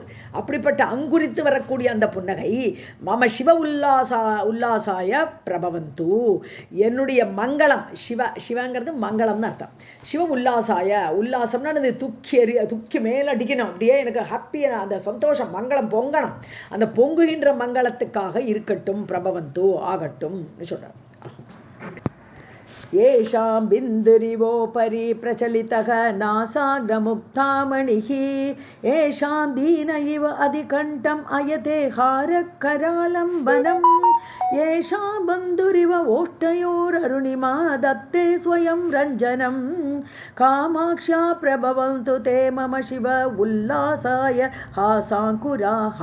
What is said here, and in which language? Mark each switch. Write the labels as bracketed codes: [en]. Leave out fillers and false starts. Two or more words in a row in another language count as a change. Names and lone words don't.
[ta] அப்படிப்பட்ட அங்குரித்து வரக்கூடிய அந்த புன்னகை. [sa] मम शिव उल्लासाय प्रभवन्तु, [ta] என்னுடைய மங்களம். சிவங்கிறது மங்களம்னு அர்த்தம். சிவ உல்லாசம்னா அது துக்கி மேலே அடிக்கணும், அப்படியே எனக்கு ஹாப்பியாக அந்த சந்தோஷம் மங்களம் பொங்கணும். அந்த பொங்குகின்ற மங்களத்துக்காக இருக்கட்டும், பிரபவந்து ஆகட்டும் சொல்கிறார். [sa] येषां बिन्दुरिवोपरि प्रचलितः नासाग्रमुक्तामणिः येषां दीन इव अधिकण्ठम् अयते हारकरालम्बनम् येषां बन्धुरिव ओष्ठयोररुणिमा दत्ते स्वयं रञ्जनं कामाक्ष्या प्रभवन्तु ते मम शिव उल्लासाय हासाङ्कुराः.